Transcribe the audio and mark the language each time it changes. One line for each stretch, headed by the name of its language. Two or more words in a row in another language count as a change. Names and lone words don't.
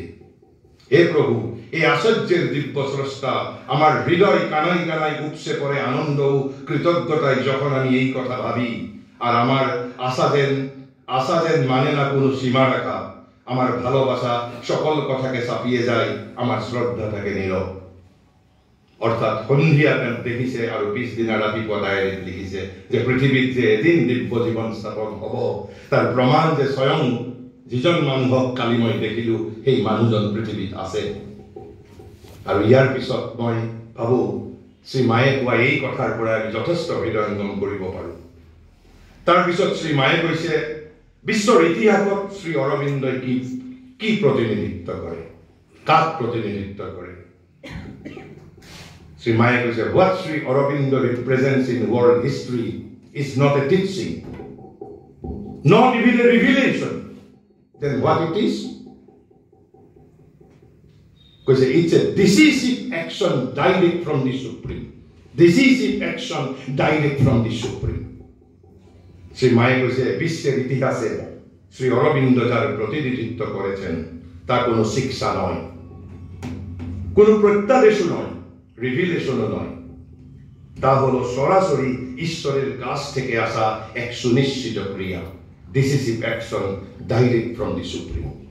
Bangla: হে প্রভু, এই আশ্চর্যের দিব্য স্রষ্টা, আমার হৃদয় কানাই কানাই উপসে পড়ে আনন্দ ও কৃতজ্ঞতায় যখন আমি এই কথা ভাবি। আর আমার আশা যেন মানে না কোনো সীমা রাখা। আমার ভালোবাসা সকল কথাকে ছাপিয়ে যায়, আমার শ্রদ্ধাটাকে নীরব।
Assamese: অর্থাৎ সন্ধিয়া দেখিছে আৰু পিছদিনা ৰাতিপুৱা ডায়েৰীত লিখিছে যে পৃথিৱীত যে এদিন দিব্য জীৱন স্থাপন হ'ব, তাৰ প্ৰমাণ যে স্বয়ং যিজন মানুহক কালি মই দেখিলো সেই মানুহজন পৃথিৱীত আছে। আৰু ইয়াৰ পিছত মই ভাবো শ্ৰী মায়ে কোৱা এই কথাৰ পৰা আমি যথেষ্ট হৃদয়ঙ্গম কৰিব পাৰো। তাৰপিছত শ্ৰী মায়ে কৈছে বিশ্বৰ ইতিহাসত শ্ৰী অৰবিন্দই কি প্ৰতিনিধিত্ব কৰে, কাক প্ৰতিনিধিত্ব কৰে। Sri Maya কৈছে,
English: what Sri Aurobindo represents in world history is not a teaching, not even a revelation. Then what it is? Because it's a decisive action direct from the Supreme. Decisive action direct from the Supreme.
Bangla: Sri Maya কৈছে বিশ্বের ইতিহাসে শ্রী অরবিন্দ যার প্রতিনিধিত্ব করেছেন তা কোনো শিক্ষা নয়, কোনো প্রত্যাদেশ নয়, রিভিলেশনও নয়। তা হলো সরাসরি ঈশ্বরের কাছ থেকে আসা এক সুনিশ্চিত ক্রিয়া,
English: decisive action direct from the Supreme.